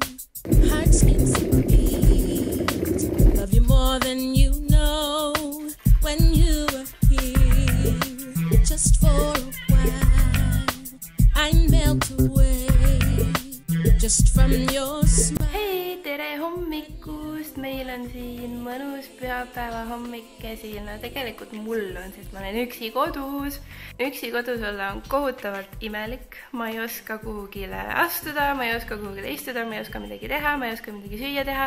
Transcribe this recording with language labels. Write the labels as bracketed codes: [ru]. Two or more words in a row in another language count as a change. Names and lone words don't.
[en] Heart skips a beat. Love you more than you know. When you are here, just for a while, I melt away just from your smile. [et] Hei, tere hommikust! Meil on siin mõnus pühapäeva hommik käsil. No tegelikult mul on, sest ma olen üksi kodus. Üksi kodus olla on kohutavalt imelik. Ma ei oska kuhugile astuda, ma ei oska kuhugile istuda, ma ei oska midagi teha, ma ei oska midagi süüa teha.